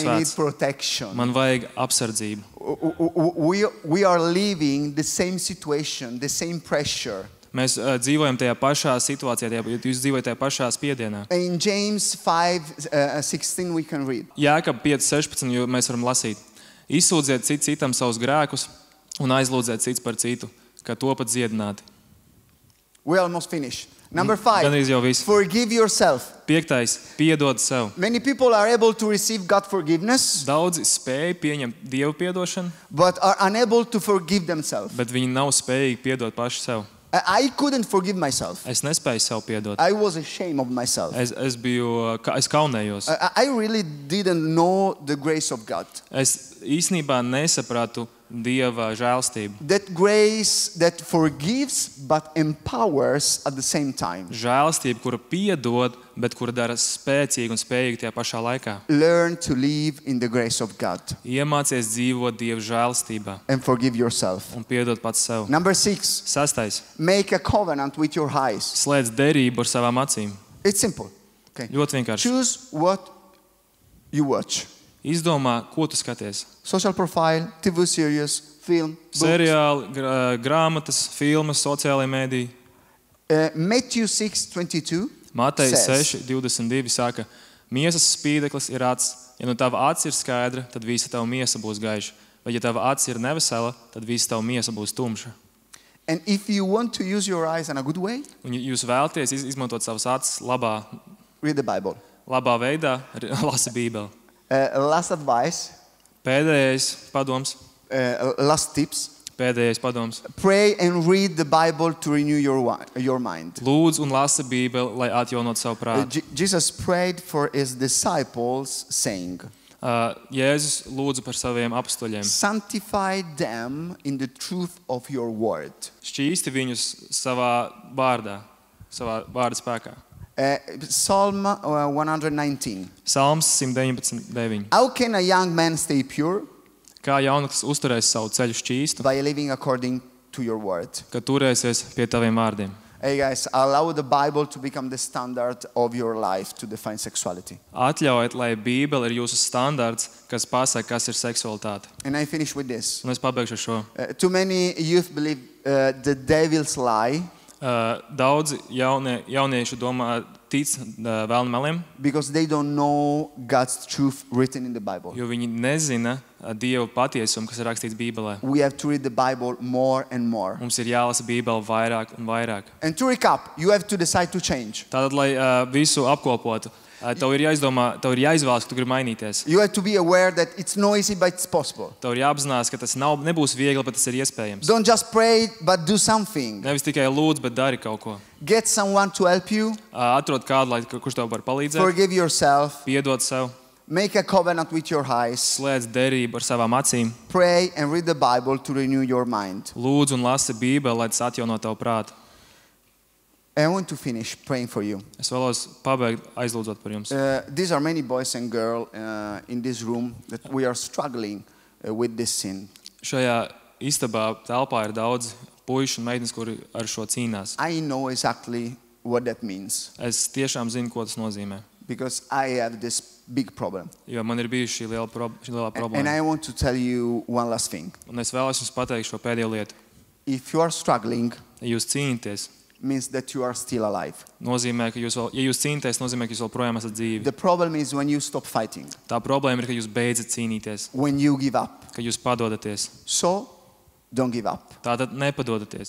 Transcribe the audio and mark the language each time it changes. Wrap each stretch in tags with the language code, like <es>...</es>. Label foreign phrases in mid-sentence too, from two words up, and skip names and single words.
<en>I need</en> <lv>svēts.</lv> <en>protection."</en> <lv>Man vajag apsardzību.</lv> <en>We are living the same situation, the same pressure.</en> <lv>Mēs dzīvojam tajā pašā situācijā, jūs dzīvojat tajā pašā spiedienā.</lv> <en>In James 5:16 we can read.</en> <lv>Jēkab 5:16, jo mēs varam lasīt. Izsūdziet citam savus grēkus un aizlūdziet cits par citu, ka topat dziedināti.</lv> <en>We almost finished. Number 5,</en> <lv>Gandrīz jau viss.</lv> <en>forgive yourself.</en> <lv>5. Piedod sev.</lv> <en>Many people are able to receive God forgiveness,</en> <lv>Daudzi spēj pieņemt Dievu piedošanu,</lv> <en>but are unable to forgive themselves.</en> <lv>bet viņi nav spējīgi piedot paši sev.</lv> <en>I couldn't forgive myself.</en> <lv>Es nespēju sev piedot.</lv> <en>I was ashamed of myself.</en> <lv>Es kaunējos.</lv> <en>I really didn't know the grace of God.</en> <lv>Es īstenībā nesapratu Dieva žēlstību.</lv> <en>That grace that forgives but empowers at the same time.</en> <lv>Žēlstība, kura piedod, bet kura dara spēcīgu un spējīgu tajā pašā laikā.</lv> <en>Learn to live in the grace of God</en> <lv>Iemācies dzīvot Dieva žēlstībā</lv> <en>and forgive yourself.</en> <lv>un piedot pats sev.</lv> <en>Number 6,</en> <lv>6.</lv> <en>make a covenant with your eyes.</en> <lv>Slēdz derību ar savām acīm.</lv> <en>It's simple. Okay.</en> <lv>Ļoti vienkārši.</lv> <en>Choose what you watch.</en> <lv>Izdomā, ko tu skaties.</lv> <en>Social profile, TV series, film, books.</en> <lv>Seriāli, grāmatas, filmas, sociālajie mēdīji.</lv> <en>Matthew 6:22</en> <lv>Mateja</lv> <en>says,</en> <lv>6:22 saka, miesas spīdeklis ir acis. Ja nu tava acis ir skaidra, tad visa tava miesa būs gaiša. Vai ja tava acis ir nevesela, tad visa tava miesa būs tumša.</lv> <en>and if you want to use your eyes in a good way,</en> <lv>Un ja jūs vēlaties izmantot savas acis</lv> <en>read the Bible.</en> <lv>labā veidā, lasi Bībeli.</lv> <en>Last advice,</en> <lv>Pēdējais padoms,</lv> <en>last tips.</en> <lv>Pēdējais padoms.</lv> <en>Pray and read the Bible to renew your mind.</en> <lv>Lūdz un lasa Bībeli, lai atjaunotu savu prātu.</lv> <en>Jesus prayed for his disciples, saying,</en> <lv>Jēzus lūdza par saviem apstuļiem.</lv> <en>sanctify them in the truth of your word.</en> <lv>Šķīsti viņus savā vārdā spēkā.</lv> <en>Psalm 119.</en> <lv>Salms 119:9.</lv> <en>How can a young man stay pure?</en> <lv>Kā jauneklis uzturēs savu ceļu šķīstu,</lv> <en>By living according to your word.</en> <lv>kad turēsies pie taviem vārdiem?</lv> <en>Hey guys, allow the Bible to become the standard of your life to define sexuality.</en> <lv>Atļaujiet, lai Bībele ir jūsu standarts, kas pasaka, kas ir seksualitāte.</lv> <en>And I finish with this.</en> <lv>Un es pabeigšu ar šo.</lv> <en>Too many youth believe the devil's lie</en> <lv>Daudzi jaunieši tic vēlna meliem,</lv> <en>because they don't know God's truth written in the Bible.</en> <lv>jo viņi nezina Dieva patiesumu, kas ir rakstīts Bībelē.</lv> <en>We have to read the Bible more and more.</en> <lv>Mums ir jālasa Bībele vairāk un vairāk.</lv> <en>And to recap, you have to decide to change.</en> <lv>Tātad, lai visu apkopotu, tev ir jāizdomā, tev ir jāizvēlas, ka tu gribi mainīties.</lv> <en>You have to be aware that it's not easy, but it's possible.</en> <lv>Tev ir jāapzinās, ka tas nebūs viegli, bet tas ir iespējams.</lv> <en>Don't just pray, but do something.</en> <lv>Nevis tikai lūdz, bet dari kaut ko.</lv> <en>Get someone to help you.</en> <lv>Atrod kādu, kurš tev var palīdzēt.</lv> <en>Forgive yourself.</en> <lv>Piedod sev.</lv> <en>Make a covenant with your eyes.</en> <lv>Slēdz derību ar savām acīm.</lv> <en>Pray and read the Bible to renew your mind.</en> <lv>Lūdz un lasi Bībeli, lai tas atjauno tavu prātu.</lv> <en>I want to finish praying for you.</en> <lv>Es vēlos pabeigt aizlūdzot par jums.</lv> <en>These are many boys and girls in this room that we are struggling with this sin.</en> <lv>Šajā istabā telpā ir daudz puišu un meitenes, kuri ar šo cīnās.</lv> <en>I know exactly what that means</en> <lv>Es tiešām zinu, ko tas nozīmē.</lv> <en>because I have this big problem.</en> <lv>Jo man ir bijusi šī lielā</lv> <en>And</en> <lv>problēma.</lv> <en>I want to tell you one last thing.</en> <lv>Un es vēlos jums pateikt šo pēdējo lietu.</lv> <en>If you are struggling,</en> <lv>Ja jūs cīnāties,</lv> <en>means that you are still alive.</en> <lv>nozīmē, ka ja jūs cīnāties, nozīmē, ka jūs joprojām esat dzīvi.</lv> <en>The problem is when you stop fighting,</en> <lv>Tā problēma ir, ka jūs beidzat cīnīties,</lv> <en>when you give up.</en> <lv>ka jūs padodaties.</lv> <en>So, don't give up.</en> <lv>Tātad nepadodaties.</lv>